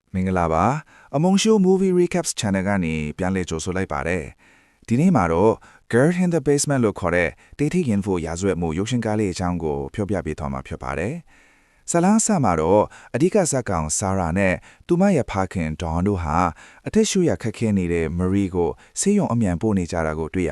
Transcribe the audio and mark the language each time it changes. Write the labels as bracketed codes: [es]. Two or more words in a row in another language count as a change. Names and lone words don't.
[my] မင်္ဂလာပါအမုံရှိုး [en] movie recaps channel [my] ကနေပြန်လည်ကြိုဆိုလိုက်ပါတယ်ဒီနေ့မှာတော့ Girl in the Basement လို့ခေါ်တဲ့တေးထိရင်ဖို့ရာဇဝတ်မှုရုပ်ရှင်ကားလေးအကြောင်းကိုပြောပြပေးသွားမှာဖြစ်ပါတယ်ဇလန်းဆာမှာတော့အဓိကဇက်ကောင်ဆာရာနဲ့သူမရဲ့ဖခင်ဒေါန်တို့ဟာအသက်ရှူရခက်ခဲနေတဲ့မရီကိုဆေးရုံအမြန်ပို့နေကြတာကိုတွေ့ရ